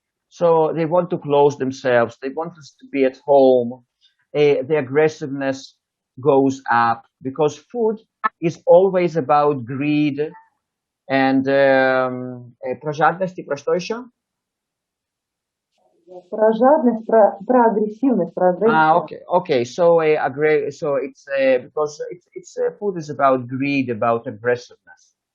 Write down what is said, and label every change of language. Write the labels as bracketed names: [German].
[English] So they want to close themselves. They want us to be at home. The aggressiveness goes up because food is always about greed and [Russian] про жадность и про что еще? Про жадность, про агрессивность, про агрессию. [English] Okay. So it's because it's food is about greed, about aggressiveness.